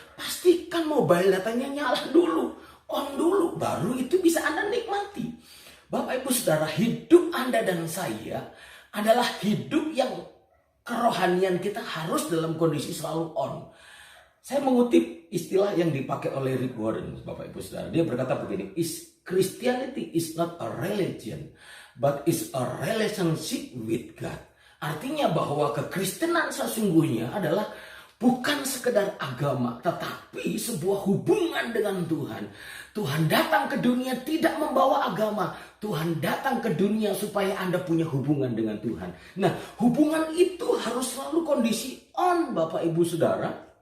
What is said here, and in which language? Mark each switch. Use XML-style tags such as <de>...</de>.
<id>Pastikan mobile datanya nyala dulu, on dulu, baru itu bisa Anda nikmati. Bapak Ibu Saudara, hidup Anda dan saya adalah hidup yang kerohanian kita harus dalam kondisi selalu on. Saya mengutip istilah yang dipakai oleh Rick Warren, Bapak Ibu Saudara. Dia berkata begini,</id> <en>Christianity is not a religion, but is a relationship with God.</en> <id>Artinya bahwa kekristenan sesungguhnya adalah bukan sekedar agama, tetapi sebuah hubungan dengan Tuhan. Tuhan datang ke dunia tidak membawa agama. Tuhan datang ke dunia supaya Anda punya hubungan dengan Tuhan. Nah, hubungan itu harus selalu kondisi on, Bapak Ibu Saudara.</id>